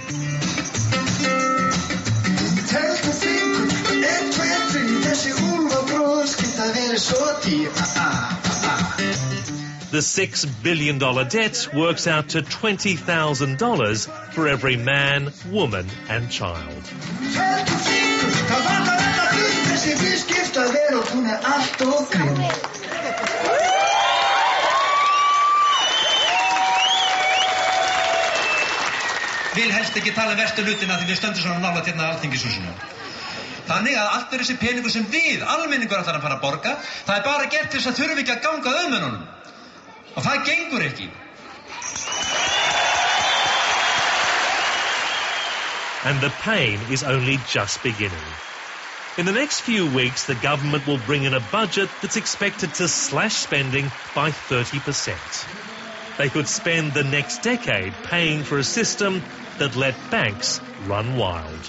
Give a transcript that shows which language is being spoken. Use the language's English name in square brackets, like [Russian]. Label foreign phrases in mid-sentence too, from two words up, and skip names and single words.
[English] The $6 billion debt works out to $20,000 for every man, woman and child. [Icelandic] Vil helst ekki tala verstu hlutina því við stöndum svona nálægt hérna Alþingishúsinu. Þannig að allt þessi peningur sem við, almenningur, ætlar að fara að borga, það bara gert til þess að þurfi ekki að ganga auðmönnunum. Og það gengur ekki. [English] And the pain is only just beginning. In the next few weeks, the government will bring in a budget that's expected to slash spending by 30%. They could spend the next decade paying for a system that let banks run wild.